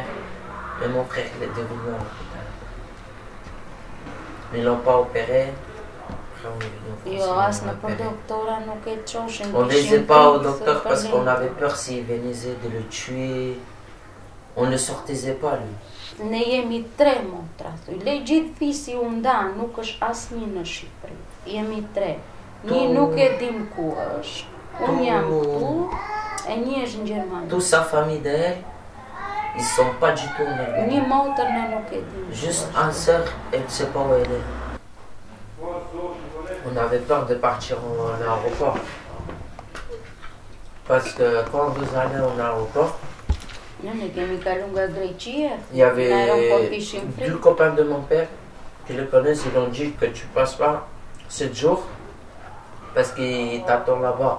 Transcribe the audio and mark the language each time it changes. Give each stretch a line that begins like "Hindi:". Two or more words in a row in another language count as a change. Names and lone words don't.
French: Mais mon frère, il est devenu à l'hôpital. Ils l'ont pas opéré. On ne disait pas au docteur parce qu'on avait peur s'il venait de le tuer. On ne le sortisait pas, lui.
Albanian: Ne jemi tre motrasu. Le gjithë fisi u ndan, nuk është asnjë në Shqipëri. Jemi tre. Një nuk e dim ku është. Unë jam këtu, e një është në Gjermani.
French: Toute sa famille d'elle, ils sont pas du tout en Allemagne.
Albanian: Një motër ne nuk e dim.
French: Juste un sœur, elle ne sait pas où elle est. On avait peur de partir en aéroport. Parce que quand vous allez en aéroport, il y avait 2 copains de mon père qui le connaissent, ils ont dit que tu passes pas 7 jours parce qu'ils t'attendent là-bas.